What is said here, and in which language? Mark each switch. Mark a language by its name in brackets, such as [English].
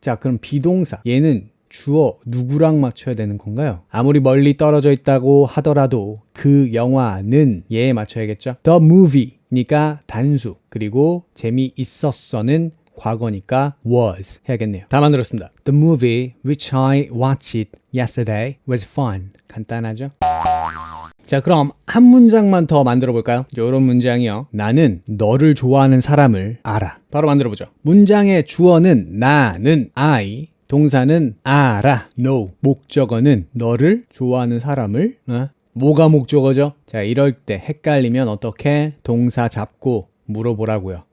[Korean] 자, 그럼 비동사 얘는 주어 누구랑 맞춰야 되는 건가요? 아무리 멀리 떨어져 있다고 하더라도 그 영화는 얘에 맞춰야겠죠. [English] The movie [Korean] 니까 단수, 그리고 재미있었어는 과거니까 was 해야겠네요. 다 만들었습니다. [English] The movie which I watched yesterday was fun. [Korean] 간단하죠? 자, 그럼 한 문장만 더 만들어 볼까요? 이런 문장이요. 나는 너를 좋아하는 사람을 알아. 바로 만들어 보죠. 문장의 주어는 나는 I, 동사는 알아, know. 목적어는 너를 좋아하는 사람을. 뭐가 목적어죠? 자, 이럴 때 헷갈리면 어떻게 동사 잡고 물어보라고요.